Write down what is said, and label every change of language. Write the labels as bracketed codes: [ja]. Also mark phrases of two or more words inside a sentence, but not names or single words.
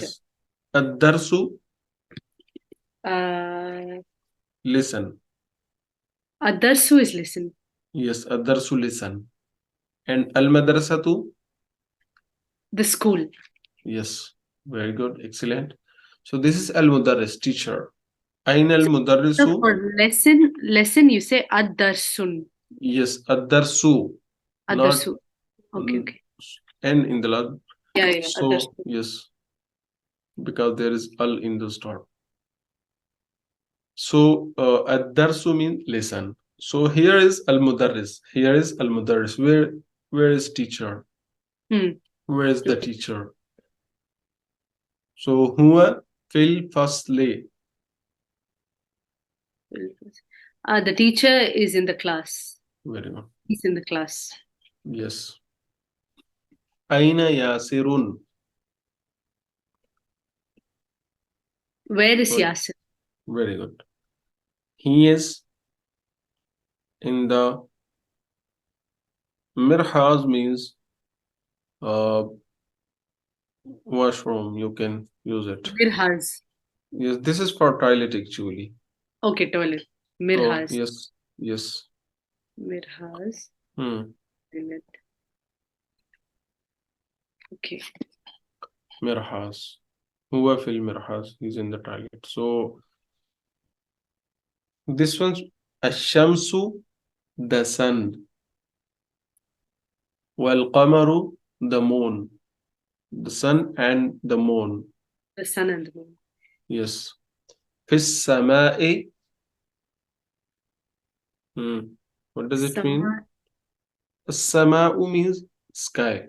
[en] yes. Ad-Darsu, Uh, listen. Adarsu is listen. Yes, Ad-Darsu, listen. And Al-Madrasatu, The school. yes. Very good, excellent. So this is Al-Mudarris, teacher. [ar] أين المدرس, [en] So for lesson you say Adarsun. yes, Ad-Darsu, not Adarsu. Okay, okay. N in the last. Yeah, So Adarsu. yes, because there is al in the start. So ad-darsu means listen. So here is al-mudarris. Here is al-mudarris. Where is teacher? Where is the Okay. teacher? So [ar] هو في الفصل. [en] The teacher is in the class. Very good. He's in the class. [ar] Yes. أين ياسر. [en] Where is Good. Yasir? Very good. He is in the mirhaz means washroom. You can use it. Mirhaz. Yes, this is for toilet actually. Okay, toilet. So Mirhaz. yes, yes. Mirhaz. Hmm. Okay. [ar] مرحاض. هو في المرحاض. [en] He's in the toilet. So this one's Ashamsu, the sun. [ar] والقمر, [en] the moon. The sun and the moon. The sun and the moon. [ar] Yes. في السماء. [en] What does it mean? Sama'u means sky.